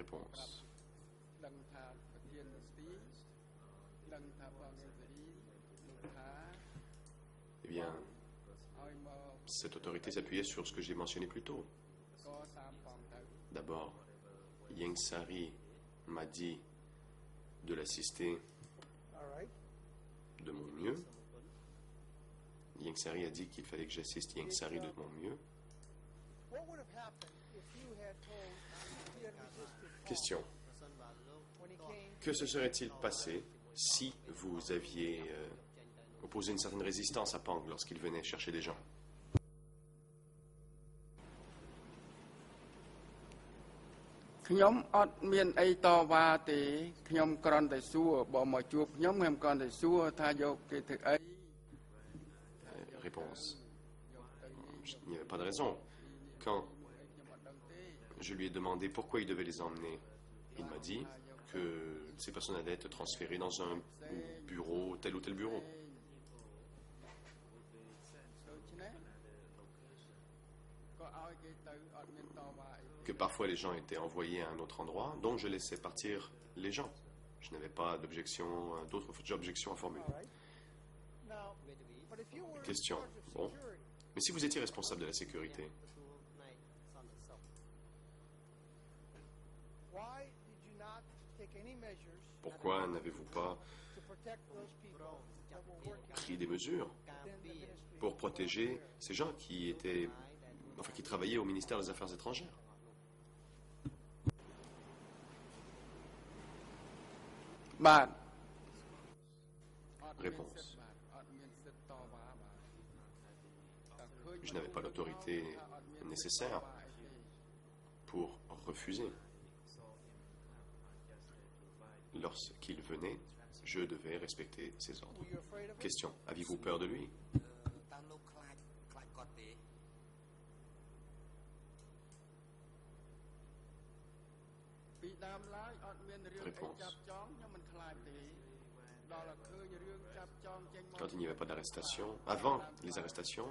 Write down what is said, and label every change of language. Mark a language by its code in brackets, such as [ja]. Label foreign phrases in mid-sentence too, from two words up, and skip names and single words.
[fr] Réponse. [km] ដឹងថាប្រធានមន្ទីរដឹងថាបងអេងសេរីលោកថា [fr] Eh bien, [km] ឲ្យមក [fr] cette autorité s'appuyait sur ce que j'ai mentionné plus tôt. [km] កសាងបងទៅ [fr] D'abord, Yang Sari m'a dit de l'assister [en] All right. [fr] de mon mieux. Yang Sari a dit qu'il fallait que j'assiste Yang Sari de mon mieux. [en] What would have happened if you had told he had resisted Pong [fr] Question. [en] when he came? [fr] Que se serait-il passé si vous aviez opposé une certaine résistance à Pang lorsqu'il venait chercher des gens? [km] ខ្ញុំអត់មានអីតវ៉ាទេខ្ញុំគ្រាន់តែសួរបើមកជួបខ្ញុំគ្រាន់តែសួរថាយកគេធ្វើអី [fr] Réponse. Il n'y avait pas de raison. Quand [km] ខ្ញុំអត់ដឹងទេ [fr] je lui ai demandé pourquoi il devait les emmener, il m'a dit que ces personnes allaient être transférées dans un bureau, tel ou tel bureau. [km] ដូច្នេះក៏ឲ្យគេទៅអត់មានតវ៉ាអី [fr] Que parfois les gens étaient envoyés à un autre endroit, donc je laissais partir les gens. Je n'avais pas d'objection, d'autres objections à formuler. [en] All right. Now, but if you were in [fr] Question. [en] charge of [fr] Bon. [en] security, [fr] Mais si vous étiez responsable de la sécurité, [en] why did you not take any measures [fr] pourquoi n'avez-vous pas [en] to protect those people that were working [fr] pris des mesures [en] within the ministry. [fr] pour protéger ces gens qui qui travaillaient au ministère des Affaires étrangères. [km] បាទអត់មាន [fr] Réponse. [km] សិទ្ធិបាទអត់មានសិទ្ធិតវ៉ាបាទតែឃើញ [fr] Je n'avais pas l'autorité nécessaire pour refuser. Lorsqu'il venait, je devais respecter ses ordres. [en] Were you afraid of him? [fr] Question. Aviez-vous peur de lui? [km] តើលោកខ្លាចគាត់ទេ ពីដើមឡើយអត់មានរឿងអី [fr] Réponse. [km] ចាប់ចងខ្ញុំមិនខ្លាចទេដល់តែឃើញរឿងចាប់ចងចេញមក [fr] Quand il n'y avait pas d'arrestation, avant les arrestations,